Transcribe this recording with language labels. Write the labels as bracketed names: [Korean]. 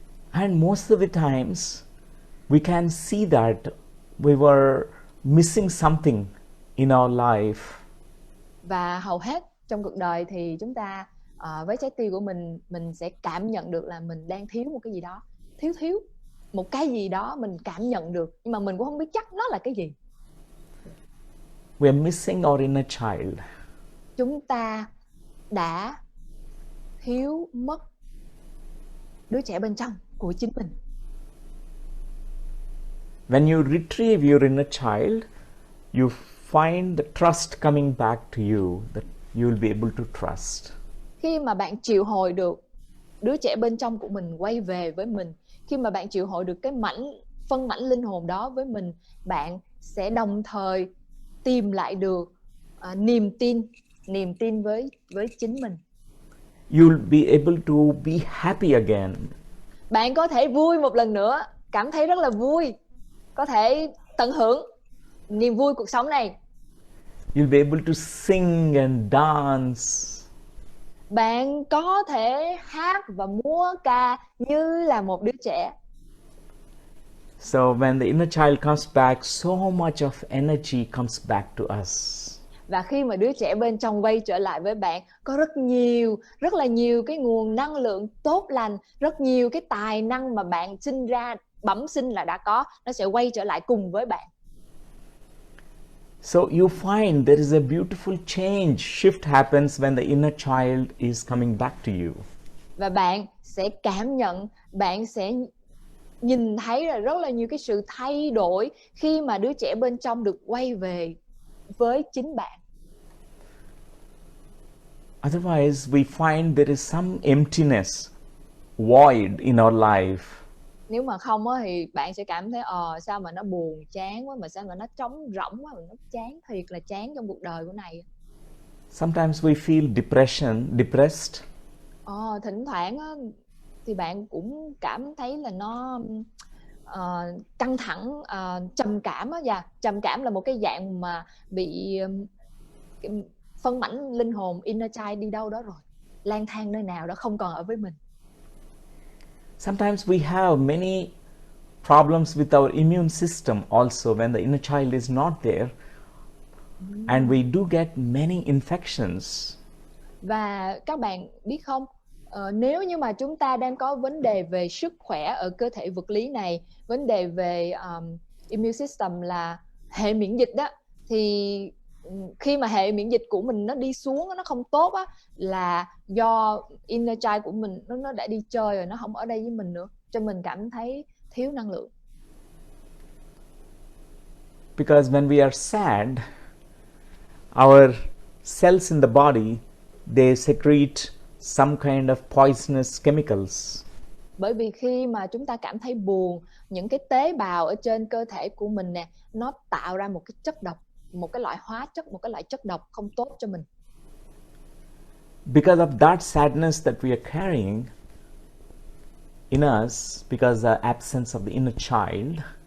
[English] And most of the times we can see that we were missing something in our life. [Vietnamese] Và hầu hết trong cuộc đời thì chúng ta với trái tim của mình sẽ cảm nhận được là mình đang thiếu một cái gì đó, thiếu một cái gì đó mình cảm nhận được, nhưng mà mình cũng không biết chắc nó là cái gì. [English] We are missing our inner child. [Vietnamese] Chúng ta đã thiếu mất đứa trẻ bên trong của chính mình. [English] When you retrieve your inner child, you find the trust coming back to you, that you will be able to trust. [Vietnamese] Khi mà bạn triệu hồi được đứa trẻ bên trong của mình quay về với mình, khi mà bạn triệu hồi được cái phân mảnh linh hồn đó với mình, bạn sẽ đồng thời tìm lại được niềm tin với chính mình. [English] You'll be able to be happy again. [Vietnamese] Bạn có thể vui một lần nữa, cảm thấy rất là vui, có thể tận hưởng niềm vui cuộc sống này. [English] You'll be able to sing and dance. [Vietnamese] Bạn có thể hát và múa ca như là một đứa trẻ. [English] So when the inner child comes back, so much of energy comes back to us. [Vietnamese] Và khi mà đứa trẻ bên trong quay trở lại với bạn, có rất là nhiều cái nguồn năng lượng tốt lành, rất nhiều cái tài năng mà bạn sinh ra, bẩm sinh là đã có, nó sẽ quay trở lại cùng với bạn. [English] So you find there is a beautiful change, shift happens when the inner child is coming back to you. [Vietnamese] Và bạn sẽ cảm nhận, bạn sẽ nhìn thấy là rất là nhiều cái sự thay đổi khi mà đứa trẻ bên trong được quay về với chính bạn. [English] Otherwise, we find there is some emptiness, void in our life. [Vietnamese] Nếu mà không thì bạn sẽ cảm thấy sao mà nó buồn chán quá, mà sao mà nó trống rỗng quá, mà nó chán, thiệt là chán trong cuộc đời của này. [English] Sometimes we feel depressed. [Vietnamese] Thỉnh thoảng thì bạn cũng cảm thấy là nó căng thẳng, trầm cảm á. Trầm cảm là một cái dạng mà bị phân mảnh linh hồn, inner child đi đâu đó rồi, lang thang nơi nào đó, không còn ở với mình. [English] Sometimes we have many problems with our immune system also when the inner child is not there, and we do get many infections. [Vietnamese] Và các bạn biết không, nếu như mà chúng ta đang có vấn đề về sức khỏe ở cơ thể vật lý này, vấn đề về immune system là hệ miễn dịch đó, thì khi mà hệ miễn dịch của mình nó đi xuống, nó không tốt á, là do inner child của mình nó đã đi chơi rồi, nó không ở đây với mình nữa, cho mình cảm thấy thiếu năng lượng. [English] Because when we are sad, our cells in the body, they secrete some kind of poisonous chemicals. [Vietnamese] Bởi vì khi mà chúng ta cảm thấy buồn, những cái tế bào ở trên cơ thể của mình nè, nó tạo ra một cái chất độc, một cái loại hóa chất, một cái loại chất độc không tốt cho mình. [English] Because of that sadness that we are carrying in us, because the absence of the inner child,